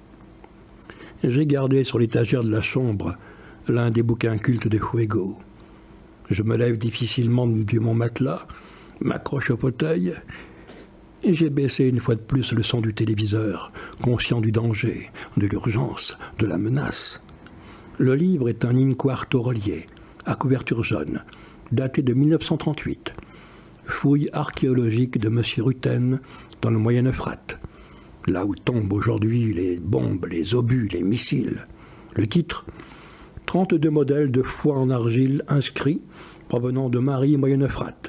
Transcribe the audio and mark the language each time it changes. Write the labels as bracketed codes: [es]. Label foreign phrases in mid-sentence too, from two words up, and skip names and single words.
[fr] J'ai gardé sur l'étagère de la chambre l'un des bouquins cultes de Fuego. Je me lève difficilement de mon matelas, m'accroche au fauteuil, et j'ai baissé une fois de plus le son du téléviseur, conscient du danger, de l'urgence, de la menace. Le livre est un in-quarto relié, à couverture jaune, daté de 1938. Fouille archéologique de M. Rutten dans le Moyen-Euphrate, là où tombent aujourd'hui les bombes, les obus, les missiles. Le titre, 32 modèles de foie en argile inscrits provenant de Marie Moyen-Euphrate.